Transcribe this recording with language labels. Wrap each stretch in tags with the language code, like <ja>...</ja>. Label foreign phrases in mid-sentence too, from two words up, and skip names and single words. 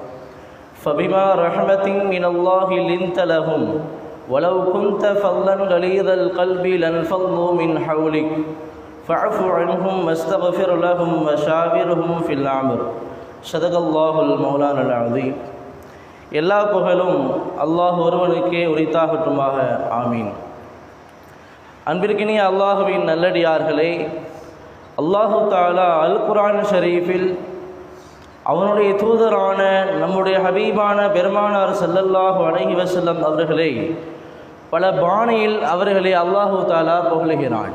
<ar>فبما رحمة من الله لنت لهم ولو كنت فظا غليظ القلب لانفضوا من حولك فاعف عنهم واستغفر لهم وشاورهم في الأمر. صدق الله المولان العظيم.</ar> <ta>எல்லா புகழும் அல்லாஹ் ஒருவனுக்கே உரித்தாகட்டுமாக. ஆமீன். அன்பிற்கினிய அல்லாஹுவின் நல்லடியார்களே,</ta> <ar>الله تعالى</ar> <ta>அல் குர்ஆன் ஷரீஃபில் அவனுடைய தூதரான நம்முடைய ஹபீபான பெருமானார்</ta> <ar>صلى الله عليه وسلم</ar> <ta>அவர்களை பல பாணியில் அவர்களை</ta> <ar>الله تعالى</ar> <ta>புகழுகிறான்.</ta>